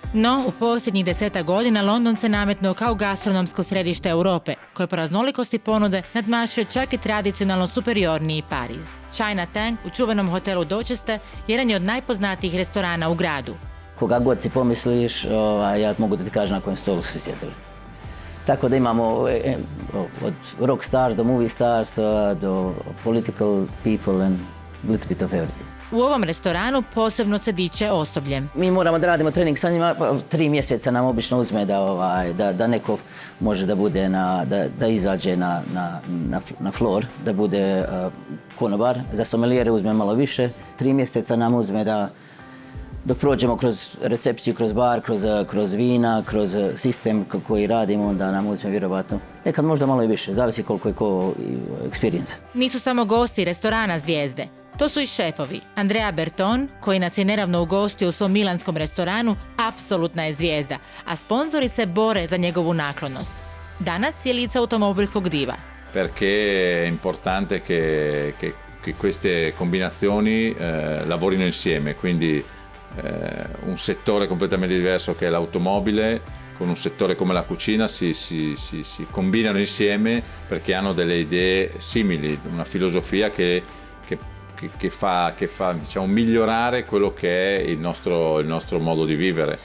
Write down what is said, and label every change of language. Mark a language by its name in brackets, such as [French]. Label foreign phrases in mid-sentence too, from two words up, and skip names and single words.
[Croatian] No, u posljednjih 10 godina London se nametnuo kao gastronomsko središte Europe, koje po raznolikosti ponude nadmašuje čak i tradicionalno superiorniji Pariz. Chinatown u čuvenom hotelu Dorchester jedan je od najpoznatijih restorana u gradu. [Bosnian] Koga god si pomisliš, ja mogu da ti kažem na kojem stolu su sjedili. Tako da imamo od [English] rock stars do movie stars do political people and little bit of everything. [Croatian] U ovom restoranu posebno se diče osobljem. [Bosnian] Mi moramo da radimo trening sa njima, 3 mjeseca nam obično uzme da neko može da bude da izađe na floor, da bude konobar. Za sommeliere uzme malo više, 3 mjeseca nam uzme da dok prođemo kroz recepciju, kroz bar, kroz vina, kroz sistem koji radimo, onda nam uzme vjerovatno nekad možda malo i više, zavisi koliko je ko experience. [Croatian] Nisu samo gosti restorana zvijezde. To su i šefovi. Andrea Berton, koji nas je nedavno ugostio u svom milanskom restoranu, apsolutna je zvijezda, a sponzori se bore za njegovu naklonost. Danas je lice automobilskog diva. [Italian] Perché è importante che queste combinazioni lavorino insieme, quindi un settore completamente diverso che è l'automobile con un settore come la cucina si combinano insieme perché hanno delle idee simili, una filosofia che fa diciamo, migliorare quello che è il nostro modo di vivere.